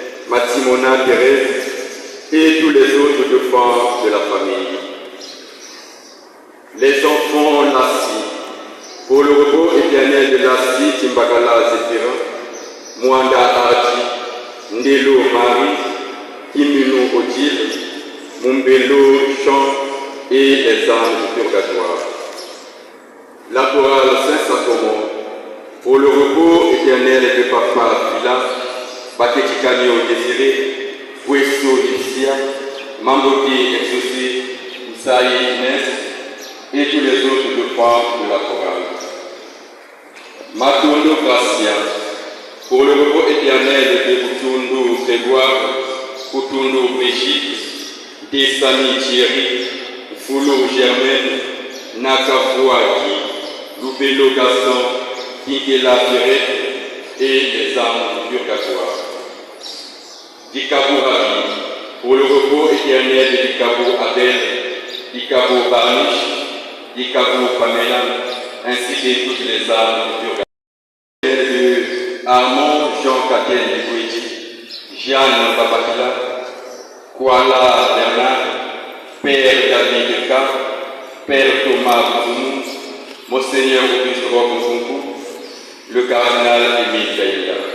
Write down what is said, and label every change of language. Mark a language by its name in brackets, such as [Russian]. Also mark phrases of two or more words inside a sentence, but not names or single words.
[French] Matimona Thérèse et tous les autres enfants de la famille. éternel de Lassi, Timbakala, Zéphirin, Mwanda Ardi, Ndelo Marie, Kimino Odile, Mumbelo Jean et les âmes du purgatoire. La chorale Saint-Sacrement, pour le repos éternel de Papa Villa, Baketikani Désiré, Puesto Ipsia, Mamboki Exaucé, Isaïe Inès et tous les autres de femmes de la chorale. Matondo Gracia, pour le repos éternel de Kutundu Grégoire, Kutundu Brigitte, Dessani Thierry, Foulou Germaine, Nakafouaki, Loubelo Gaston, Kikela Pierrette et les âmes du purgatoire. Dikabou Ravi, pour le repos éternel de Dikabou Abel, Dikabou Barniche, Dikabou Pamela, ainsi que toutes les âmes du purgatoire. De Armand Jean Catel Luigi, Jeanne Babakila, Kuala Bernard, Père David K, Père Thomas Bouzoumou, Monseigneur Auguste Robosunkou, le cardinal Émile Gaïda.